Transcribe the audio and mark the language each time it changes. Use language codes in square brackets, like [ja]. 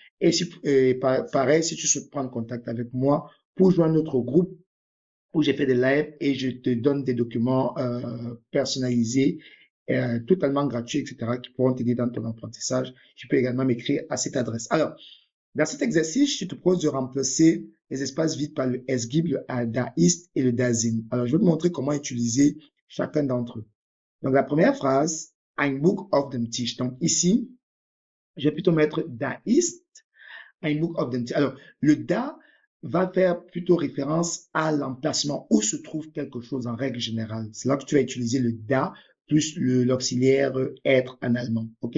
[fr] Et si, pareil, si tu souhaites prendre contact avec moi pour joindre notre groupe où j'ai fait des lives et je te donne des documents personnalisés, totalement gratuits, etc., qui pourront t'aider dans ton apprentissage, tu peux également m'écrire à cette adresse. Alors, dans cet exercice, je te propose de remplacer les espaces vides par le S-GIB, le DAIST et le DASIN. Alors, je vais te montrer comment utiliser chacun d'entre eux. Donc, la première phrase, [de] ein Buch auf dem Tisch. [fr] Donc, ici, je vais plutôt mettre DAIST, ein Buch auf dem Tisch. Alors, le DA va faire plutôt référence à l'emplacement où se trouve quelque chose en règle générale. C'est là que tu vas utiliser le DA plus l'auxiliaire être en allemand. OK?